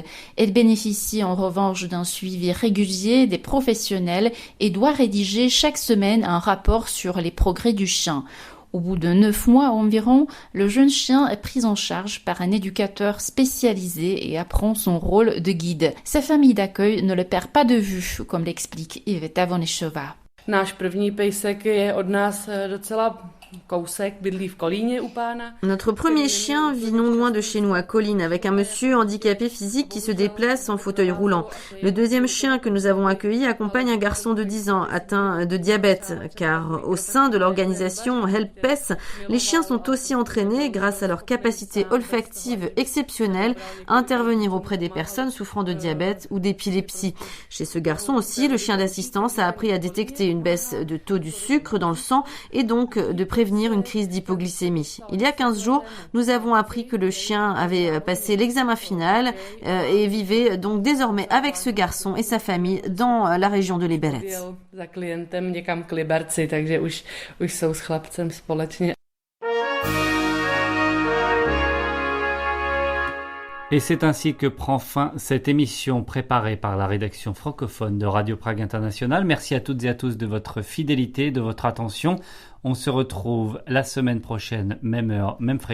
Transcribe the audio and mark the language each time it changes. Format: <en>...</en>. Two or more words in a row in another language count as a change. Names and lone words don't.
<fr>Elle bénéficie en revanche d'un suivi régulier des professionnels et doit rédiger chaque semaine un rapport sur les progrès du chien. Au bout de 9 mois environ, le jeune chien est pris en charge par un éducateur spécialisé et apprend son rôle de guide. Sa famille d'accueil ne le perd pas de vue, comme l'explique Iveta Vonešová.</fr> <cs>Náš první pejsek je od nás docela kousek, bydlí v Kolíně u pána.</cs> <fr>Notre premier chien vit non loin de chez nous à Colline avec un monsieur handicapé physique qui se déplace en fauteuil roulant. Le deuxième chien que nous avons accueilli accompagne un garçon de 10 ans atteint de diabète car au sein de l'organisation HelpPes, les chiens sont aussi entraînés grâce à leur capacité olfactive exceptionnelle à intervenir auprès des personnes souffrant de diabète ou d'épilepsie. Chez ce garçon aussi, le chien d'assistance a appris à détecter une baisse de taux du sucre dans le sang et donc de prévenir une crise d'hypoglycémie. Il y a 15 jours, nous avons appris que le chien avait passé l'examen final et vivait donc désormais avec ce garçon et sa famille dans la région de Liberec.</fr> <cs>Za klientem někam k Liberci, takže už jsou s chlapcem společně.</cs> <fr>Et c'est ainsi que prend fin cette émission préparée par la rédaction francophone de Radio Prague International. Merci à toutes et à tous de votre fidélité, de votre attention. On se retrouve la semaine prochaine, même heure, même fréquence.</fr>